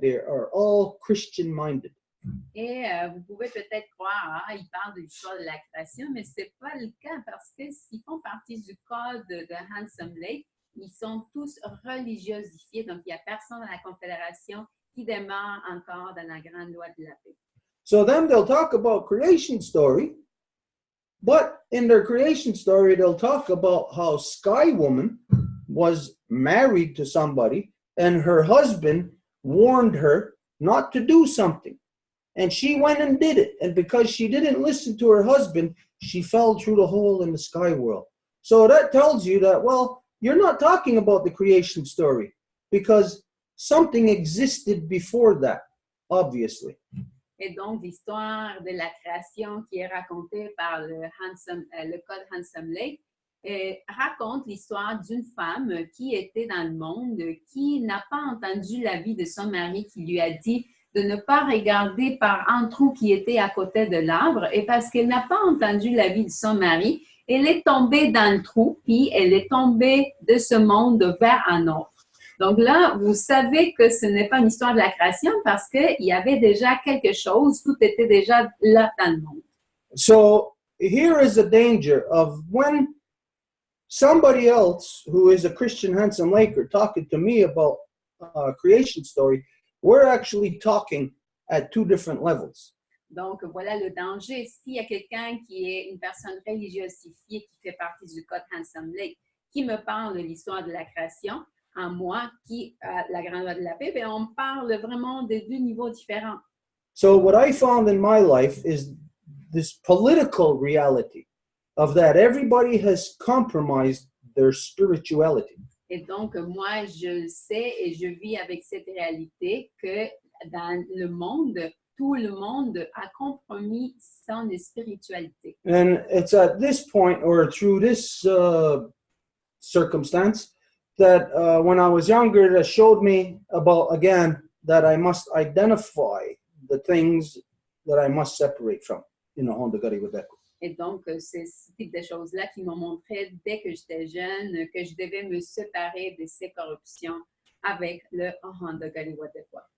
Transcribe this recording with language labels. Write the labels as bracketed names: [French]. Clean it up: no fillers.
[English] They are all Christian-minded. [French] Et vous pouvez peut-être croire, ils parlent de l'histoire de la création, mais ce n'est pas le cas parce que s'ils font partie du code de Handsome Lake, ils sont tous religiosifiés. Donc, il n'y a personne dans la Confédération qui demeure encore dans la grande loi de la paix. [English] So then they'll talk about creation story, but in their creation story, they'll talk about how Sky Woman was married to somebody and her husband warned her not to do something. And she went and did it. And because she didn't listen to her husband, she fell through the hole in the sky world. So that tells you that, you're not talking about the creation story because something existed before that, obviously. [French] Et donc, l'histoire de la création qui est racontée par le code Handsome Lake raconte l'histoire d'une femme qui était dans le monde, qui n'a pas entendu l'avis de son mari qui lui a dit de ne pas regarder par un trou qui était à côté de l'arbre. Et parce qu'elle n'a pas entendu l'avis de son mari, elle est tombée dans le trou, puis elle est tombée de ce monde vers un autre. Donc là, vous savez que ce n'est pas une histoire de la création parce qu'il y avait déjà quelque chose, tout était déjà là dans le monde. [English] So here is the danger of when somebody else who is a Christian Handsome Laker talking to me about a creation story, we're actually talking at two different levels. [French] Donc, voilà le danger. S'il y a quelqu'un qui est une personne religiosifiée qui fait partie du code Handsome Lake, qui me parle de l'histoire de la création, en moi, qui a la grande loi de la paix, bien, on parle vraiment de deux niveaux différents. [English] So what I found in my life is this political reality of that everybody has compromised their spirituality. [French] Et donc, moi, je sais et je vis avec cette réalité que dans le monde, tout le monde a compromis son spiritualité. [English] And it's at this point or through this circumstance that when I was younger, that showed me about, again, that I must identify the things that I must separate from in the Honda Gari Wadeko. [French] Et donc, c'est ce type de choses-là qui m'ont montré dès que j'étais jeune que je devais me séparer de ces corruptions avec le Honda Galiwadewa.